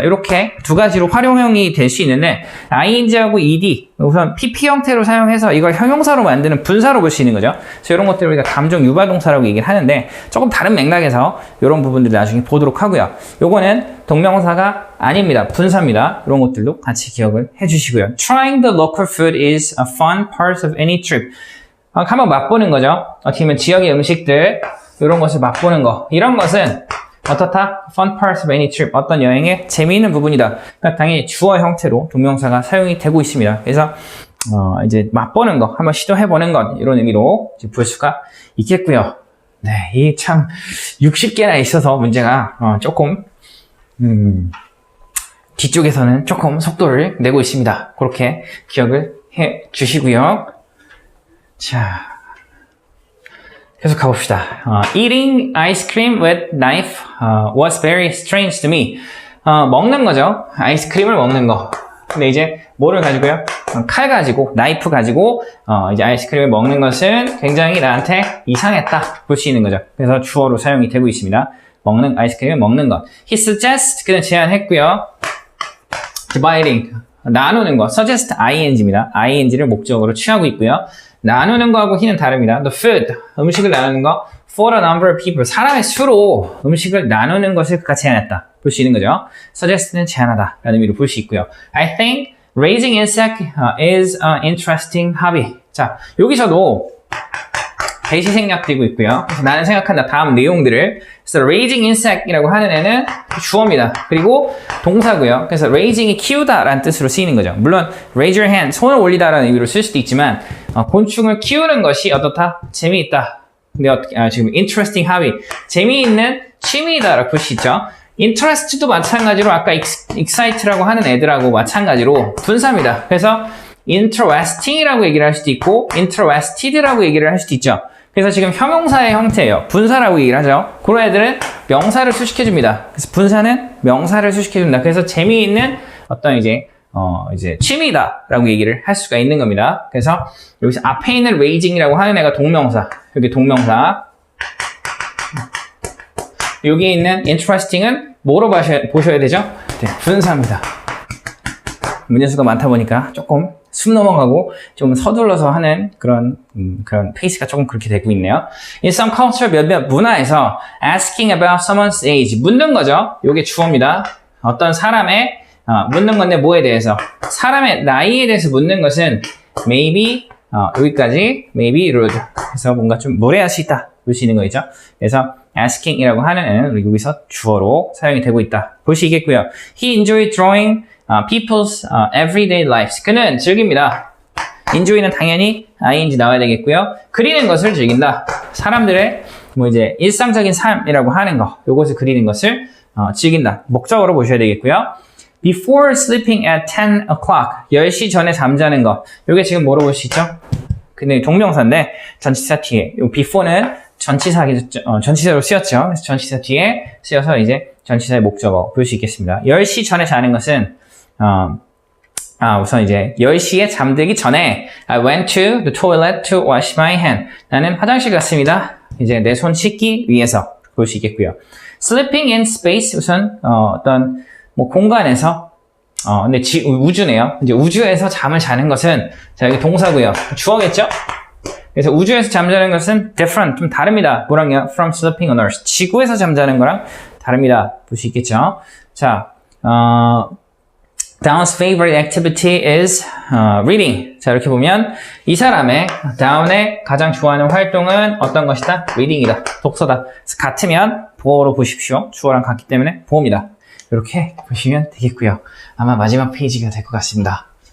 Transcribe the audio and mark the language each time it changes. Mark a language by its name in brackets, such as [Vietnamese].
[Korean] 이렇게 두 가지로 활용형이 될 수 있는데 ing하고 ed 우선 pp 형태로 사용해서 이걸 형용사로 만드는 분사로 볼 수 있는 거죠. 그래서 이런 것들을 우리가 감정 유발동사라고 얘기를 하는데 조금 다른 맥락에서 이런 부분들 나중에 보도록 하고요. 요거는 동명사가 아닙니다. 분사입니다. 이런 것들도 같이 기억을 해주시고요. [English] Trying the local food is a fun part of any trip. [Korean] 한번 맛보는 거죠. 어떻게 보면 지역의 음식들 이런 것을 맛보는 거 이런 것은 어떻다? [English] Fun part of any trip. [Korean] 어떤 여행의 재미있는 부분이다. 그러니까 당연히 주어 형태로 동명사가 사용이 되고 있습니다. 그래서 이제 맛보는 거, 한번 시도해보는 것 이런 의미로 이제 볼 수가 있겠고요. 네, 이 참 60개나 있어서 문제가 조금 뒤쪽에서는 조금 속도를 내고 있습니다. 그렇게 기억을 해 주시고요. 자. 계속 가봅시다. [English] Eating ice cream with knife was very strange to me. [Korean] 먹는 거죠. 아이스크림을 먹는 거. 근데 이제 뭐를 가지고요? 칼 가지고, 나이프 가지고 이제 아이스크림을 먹는 것은 굉장히 나한테 이상했다. 볼 수 있는 거죠. 그래서 주어로 사용이 되고 있습니다. 먹는 아이스크림을 먹는 것. [English] He suggests [Korean] 그는 제안했고요. Dividing 나누는 거. Suggest ing입니다. ing를 목적으로 취하고 있고요. 나누는 거하고 he는 다릅니다. [English] The food, [Korean] 음식을 나누는 거. [English] For a number of people, [Korean] 사람의 수로 음식을 나누는 것을 그가 제안했다. 볼 수 있는 거죠. Suggest는 제안하다 라는 의미로 볼 수 있고요. [English] I think raising insect is an interesting hobby. [Korean] 자, 여기서도 대시 생략되고 있고요. 그래서 나는 생각한다. 다음 내용들을. 그래서 raising insect이라고 하는 애는 주어입니다. 그리고 동사고요. 그래서 raising이 키우다라는 뜻으로 쓰이는 거죠. 물론 [English] raise your hand, [Korean] 손을 올리다라는 의미로 쓸 수도 있지만 곤충을 키우는 것이 어떻다? 재미있다. 근데 지금 interesting hobby, 재미있는 취미이다라고 볼 수 있죠. interest도 마찬가지로 아까 excite라고 하는 애들하고 마찬가지로 분사입니다. 그래서 interesting이라고 얘기를 할 수도 있고 interested라고 얘기를 할 수도 있죠. 그래서 지금 형용사의 형태예요. 분사라고 얘기를 하죠. 그런 애들은 명사를 수식해줍니다. 그래서 분사는 명사를 수식해준다. 그래서 재미있는 어떤 이제 취미다라고 얘기를 할 수가 있는 겁니다. 그래서 여기서 앞에 있는 raising이라고 하는 애가 동명사. 여기 동명사. 여기 있는 interesting은 뭐로 보셔야 되죠? 네, 분사입니다. 문제수가 많다 보니까 조금 숨 넘어가고 좀 서둘러서 하는 그런 페이스가 조금 그렇게 되고 있네요. [English] In some culture, [Korean] 몇몇 문화에서 [English] asking about someone's age, [Korean] 묻는 거죠. 이게 주어입니다. 어떤 사람의 묻는 건데 뭐에 대해서? 사람의 나이에 대해서 묻는 것은 maybe, 여기까지 [English] maybe rude. [Korean] 그래서 뭔가 좀 무례할 수 있다. 볼 수 있는 거 있죠. 그래서 asking이라고 하는 애는 여기서 주어로 사용이 되고 있다. 볼 수 있겠고요. [English] He enjoyed drawing people's everyday lives. [Korean] 그는 즐깁니다. enjoy는 당연히 ing 나와야 되겠고요. 그리는 것을 즐긴다. 사람들의 일상적인 삶이라고 하는 거, 요것을 그리는 것을 즐긴다. 목적으로 보셔야 되겠고요. [English] Before sleeping at 10 o'clock. [Korean] 10시 전에 잠자는 거. 요게 지금 뭐로 볼 수 있죠? 근데 동명사인데 전치사 뒤에 요 before는 전치사로 쓰였죠. 그래서 전치사 뒤에 쓰여서 이제 전치사의 목적어 볼 수 있겠습니다. 10시 전에 자는 것은 우선 이제 10시에 잠들기 전에 [English] I went to the toilet to wash my hand. [Korean] 나는 화장실 갔습니다. 이제 내 손 씻기 위해서 볼 수 있겠고요. [English] Sleeping in space. [Korean] 우선 어떤 공간에서 근데 우주네요. 이제 우주에서 잠을 자는 것은 자 여기 동사고요. 주어겠죠? 그래서 우주에서 잠자는 것은 different, 좀 다릅니다. 뭐랑요? [English] From sleeping on Earth. [Korean] 지구에서 잠자는 거랑 다릅니다. 볼 수 있겠죠? [English] 자, Dawn's favorite activity is reading. [Korean] 자, 이렇게 보면 이 사람의 다운의 가장 좋아하는 활동은 어떤 것이다? reading이다. 독서다. 그래서 같으면 보어로 보십시오. 주어랑 같기 때문에 보어입니다. 이렇게 보시면 되겠고요. 아마 마지막 페이지가 될 것 같습니다.